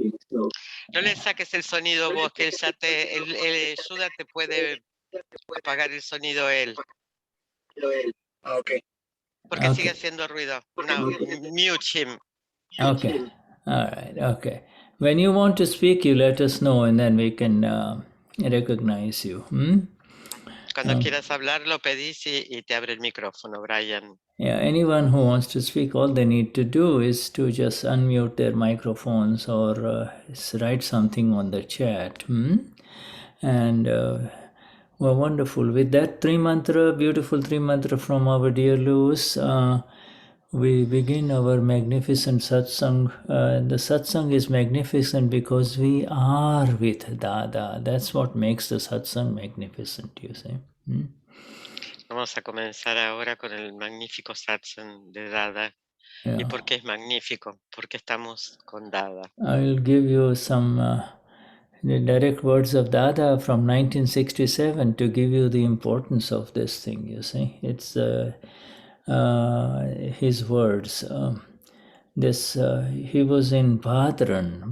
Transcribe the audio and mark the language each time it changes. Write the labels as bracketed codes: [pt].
[es] no le saques el sonido vos, que él ya el Shuddha te puede apagar el sonido él. [en] Okay. [es] Porque sigue haciendo ruido. [en] No, mute him. Okay. All right. Okay. When you want to speak, you let us know, and then we can recognize you. [es] Cuando quieras hablar, lo pedís y te abre el micrófono, Brian. [en] Yeah, anyone who wants to speak, all they need to do is to just unmute their microphones or write something on the chat. And well, wonderful. With that beautiful three mantra from our dear Luz, we begin our magnificent satsang. The satsang is magnificent because we are with Dada. That's what makes the satsang magnificent, you see. [es] Vamos a comenzar ahora con el magnífico satsang de Dada. Yeah. ¿Y por qué es magnífico? Porque estamos con Dada. [en] I'll give you some the direct words of Dada from 1967 to give you the importance of this thing, you see. It's his words. He was in Bhadran.